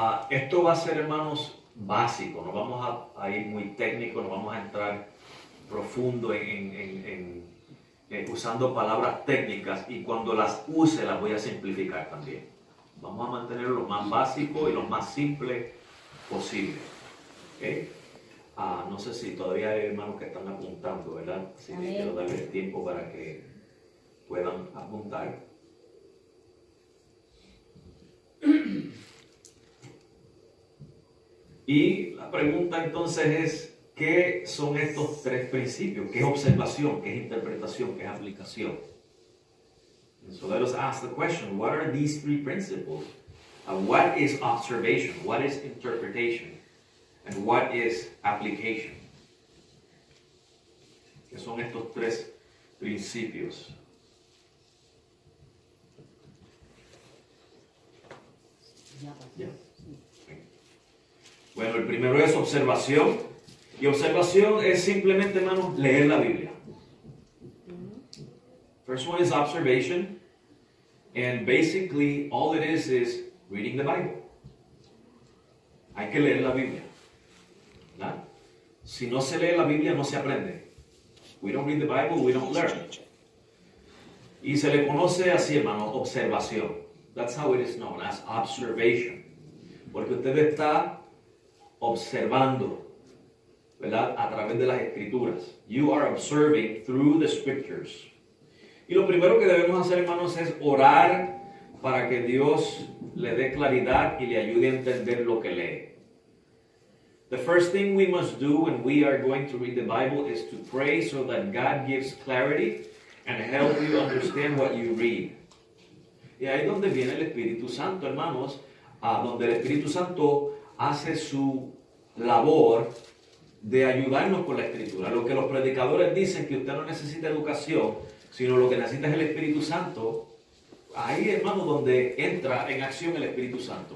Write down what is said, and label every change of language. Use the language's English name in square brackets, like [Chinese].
[Spanish] Esto va a ser, hermanos, básico. No vamos a ir muy técnico, no vamos a entrar profundo en usando palabras técnicas. Y cuando las use, las voy a simplificar también. Vamos a mantenerlo lo más básico y lo más simple posible. ¿Okay? No sé si todavía hay hermanos que están apuntando, ¿verdad? Así que quiero darles tiempo para que puedan apuntar. Y la pregunta entonces es, ¿qué son estos tres principios? ¿Qué es observación? ¿Qué es interpretación? ¿Qué es aplicación? [English] And so let us ask the question, what are these three principles? What is observation? What is interpretation? And what is application? [Spanish] ¿Qué son estos tres principios? ¿Ya? Bueno, el primero es observación. Y observación es simplemente, hermanos, leer la Biblia. [English] First one is observation. And basically, all it is reading the Bible. [Spanish] Hay que leer la Biblia. ¿Verdad? Si no se lee la Biblia, no se aprende. [English] We don't read the Bible, we don't learn. [Spanish] Y se le conoce así, hermano, observación. [English] That's how it is known, as observation. [Spanish] Porque usted está observando, ¿verdad? A través de las Escrituras. [English] You are observing through the Scriptures. [Spanish] Y lo primero que debemos hacer, hermanos, es orar para que Dios le dé claridad y le ayude a entender lo que lee. [English] The first thing we must do when we are going to read the Bible is to pray so that God gives clarity and help you understand what you read. [Spanish] Y ahí es donde viene el Espíritu Santo, hermanos, donde el Espíritu Santo hace su labor de ayudarnos con la Escritura. Lo que los predicadores dicen que usted no necesita educación, sino lo que necesita es el Espíritu Santo. Ahí, hermano, donde entra en acción el Espíritu Santo.